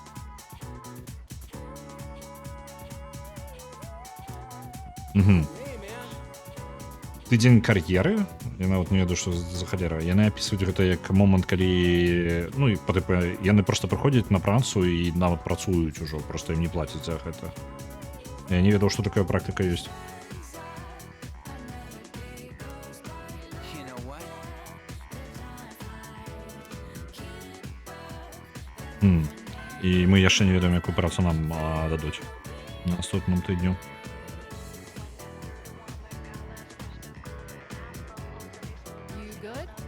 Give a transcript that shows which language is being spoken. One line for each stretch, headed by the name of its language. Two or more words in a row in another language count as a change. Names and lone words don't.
Belarusian: Тыдзень кар'еры, я нават не ведаю, што за халера. Яны апісваюць гэта як момант, калі... Ну, і яны проста прыходзяць на працу і нават працуюць ужо, проста ім не плацяць за гэта. Я не ведаў, што такая практыка ёсць.
English: You know what?
Belarusian: І мы яшчэ не ведаем, якую працу нам дадуць на наступным тыдню.
English: You good?